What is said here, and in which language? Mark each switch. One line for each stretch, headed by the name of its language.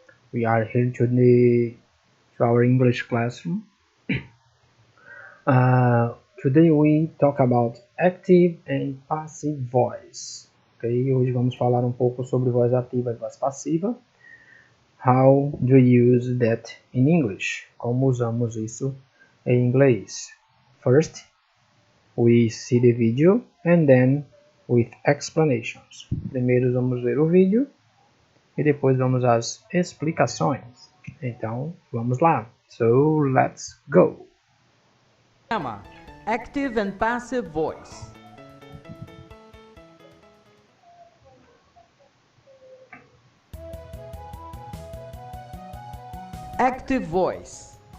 English: We are here today to our English classroom. Today we talk about active and passive voice. Ok?
Portuguese: Hoje vamos falar um pouco sobre voz ativa e voz passiva.
English: How do you use that in English?
Portuguese: Como usamos isso em inglês?
English: First, we see the video and then with explanations.
Portuguese: Primeiro vamos ver o vídeo e depois vamos às explicações. Então, vamos lá. So, let's go.
English: Active and passive voice. Active voice.